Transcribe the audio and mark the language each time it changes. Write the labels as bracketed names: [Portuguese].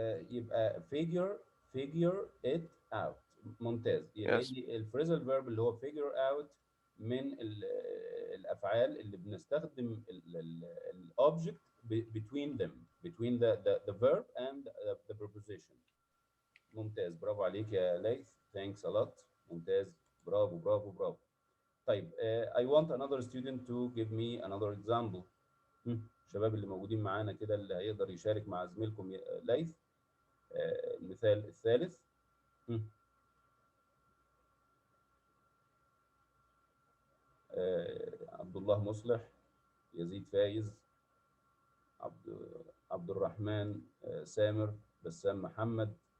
[Arabic] يبقى [English] figure it out. [Arabic] ممتاز. يبقى يجي الفريزال فيرب اللي هو [English] figure out [Arabic] من الافعال اللي بنستخدم الاوبجكت [English] between them، between the verb and the preposition. [Arabic] ممتاز، برافو عليك يا ليث. [English] thanks a lot. [Arabic] ممتاز، برافو برافو برافو. طيب [English] I want another student to give me another example. [Arabic] الشباب اللي موجودين معانا كده اللي هيقدر يشارك مع زميلكم ليث المثال الثالث. عبد الله مصلح، يزيد فايز، عبد الرحمن سامر، بسام محمد.